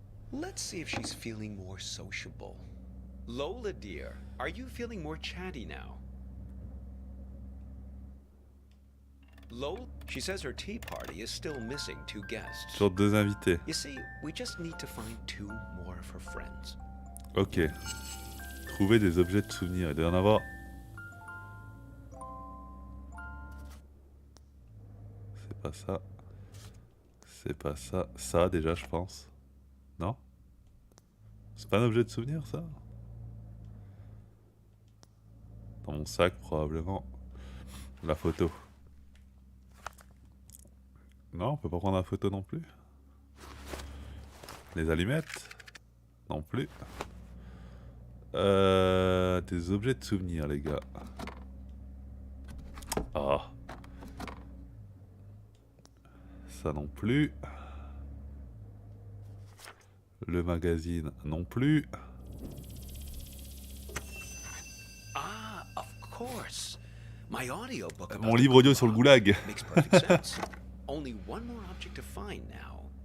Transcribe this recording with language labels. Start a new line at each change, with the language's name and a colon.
English: Let's see if she's feeling more sociable. Lola, dear, are you feeling more chatty now? Lola, she says her tea party is still missing 2 guests.
French: Sur 2 invités.
English: You see, we just need to find 2 more of her friends. Ok.
French: Trouver des objets de souvenir. Il doit y en avoir. C'est pas ça. C'est pas ça. Ça déjà, je pense. Non? C'est pas un objet de souvenir, ça? Dans mon sac, probablement. La photo. Non, on peut pas prendre la photo non plus. Les allumettes? Non plus. Des objets de souvenir, les gars. Ah. Ça non plus. Le magazine non plus.
English: Ah, of course. My audiobook
French: Mon livre audio sur le goulag.
English: makes perfect sense. Only one more object to find now.